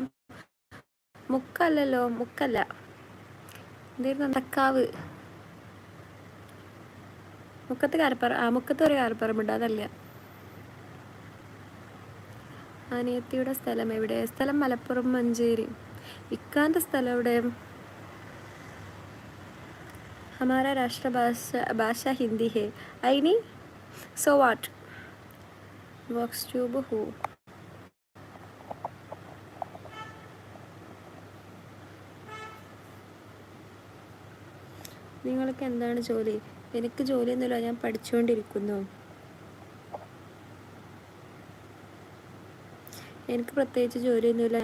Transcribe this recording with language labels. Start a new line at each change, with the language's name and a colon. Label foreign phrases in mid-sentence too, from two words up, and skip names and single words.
Malayalam: മുക്കല്ലല്ലോ, മുക്കല്ല, എന്തായിരുന്നു? തക്കാവ്. മുക്കത്ത് ഒരു കാരപ്പറമ്പുണ്ട്, അതല്ല. അനിയത്തിയുടെ സ്ഥലം എവിടെ? സ്ഥലം മലപ്പുറം മഞ്ചേരി. ഇക്കാൻ്റെ സ്ഥലം എവിടെ?
Hindi: हमारा राष्ट्रभाषा हिंदी है. आईनी सो वाट वॉक्स ट्यूब हो.
Malayalam: നിങ്ങൾക്ക് എന്താണ് ജോലി? എനിക്ക് ജോലിയൊന്നുമില്ല, ഞാൻ പഠിച്ചുകൊണ്ടിരിക്കുന്നു. എനിക്ക് പ്രത്യേകിച്ച് ജോലിയൊന്നുമില്ല.